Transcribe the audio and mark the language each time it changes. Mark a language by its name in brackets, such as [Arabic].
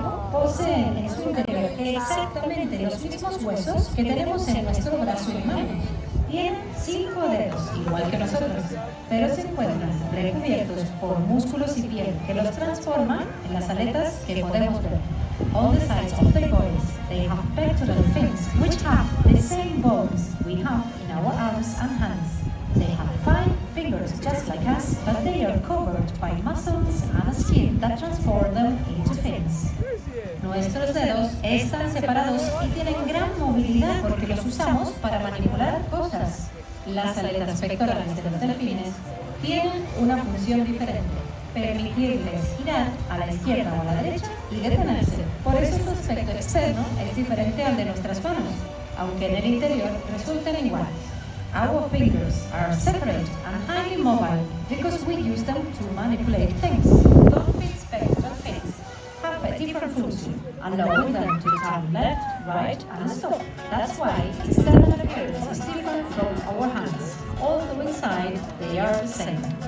[Spanish] poseen en su interior exactamente los mismos huesos que tenemos en nuestro brazo y mano. Tienen 5 dedos, igual que nosotros, pero se encuentran recubiertos por músculos y piel que los transforman en las aletas que podemos ver. [English] On the sides of their bodies, they have pectoral fins, which have the same bones we have in our arms and hands. They have 5 fingers just like us, but they are covered by muscles and skin that transform them into fins. [Spanish] Nuestros dedos están separados y tienen gran movilidad porque los usamos para manipular cosas. Las aletas pectorales de los delfines tienen una función diferente: permitirles girar a la izquierda o a la derecha y detenerse. Por eso su aspecto externo es diferente al de nuestras manos, aunque en el interior resulten iguales. [English] Our fingers are separate and highly mobile because we use them to manipulate things. Dolphins' pectoral fins have a different function, allowing them to turn left, right, and stop. That's why external appearance is different from our hands, although inside they are the same.